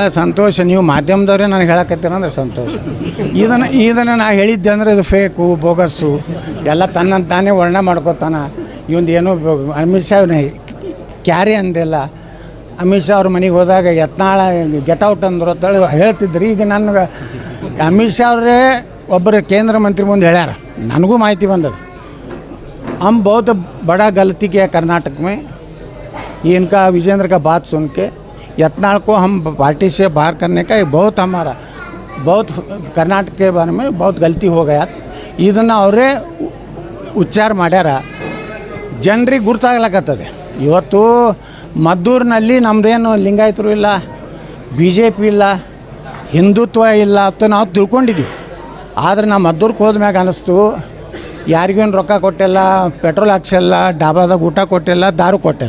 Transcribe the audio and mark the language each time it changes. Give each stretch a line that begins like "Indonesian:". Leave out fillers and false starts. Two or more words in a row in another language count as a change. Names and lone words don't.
Kannada: ಸಂತೋಷ, ನೀವು ಮಾಧ್ಯಮದವರೇ ನನಗೆ ಹೇಳಕತ್ತೀರಂದ್ರೆ ಸಂತೋಷ. ಇದನ್ನು ನಾ ಹೇಳಿದ್ದೆ ಅಂದರೆ ಇದು
English: fake, bogus,
Kannada: ಎಲ್ಲ ತನ್ನಂತ ತಾನೇ ವರ್ಣನೆ ಮಾಡ್ಕೋತಾನ. ಇವಂದು ಏನೋ ಅಮಿತ್ ಶಾ ಕ್ಯಾರಿ ಅಂದಿಲ್ಲ. ಅಮಿತ್ ಶಾ ಅವ್ರ ಮನೆಗೆ ಹೋದಾಗ ಯತ್ನಾಳ
English: get out
Kannada: ಅಂದ್ರು ಅಂತೇಳಿ ಹೇಳ್ತಿದ್ರಿ. ಈಗ ನನಗೆ ಅಮಿತ್ ಶಾ ಅವರೇ ಒಬ್ಬರು ಕೇಂದ್ರ ಮಂತ್ರಿ ಮುಂದೆ ಹೇಳ್ಯಾರ, ನನಗೂ ಮಾಹಿತಿ ಬಂದದು.
Hindi: हम बहुत बड़ा गलती किया कर्नाटक में, इनका विजेंद्र का बात सुन के यत्नाल को हम पार्टी से बाहर करने का बहुत कर्नाटक के बारे में बहुत गलती हो गया.
Kannada: ಇದನ್ನು ಅವರೇ ಉಚ್ಚಾರ ಮಾಡ್ಯಾರ. ಜನರಿಗೆ ಗುರ್ತಾಗ್ಲಕತ್ತದೆ. ಇವತ್ತು ಮದ್ದೂರಿನಲ್ಲಿ ನಮ್ಮದೇನು ಲಿಂಗಾಯತರು ಇಲ್ಲ, BJP ಇಲ್ಲ, ಹಿಂದುತ್ವ ಇಲ್ಲ ಅಂತ ನಾವು ತಿಳ್ಕೊಂಡಿದ್ದೀವಿ. ಆದರೆ ನಾವು ಮದ್ದೂರಿಗೆ ಹೋದ್ಮ್ಯಾಗ ಅನ್ನಿಸ್ತು, ಯಾರಿಗೇನು ರೊಕ್ಕ ಕೊಟ್ಟಿಲ್ಲ, ಪೆಟ್ರೋಲ್ ಹಾಕ್ಸಿಲ್ಲ, ಡಾಬಾದಾಗ ಊಟ ಕೊಟ್ಟಿಲ್ಲ, ದಾರು ಕೊಟ್ಟಿಲ್ಲ.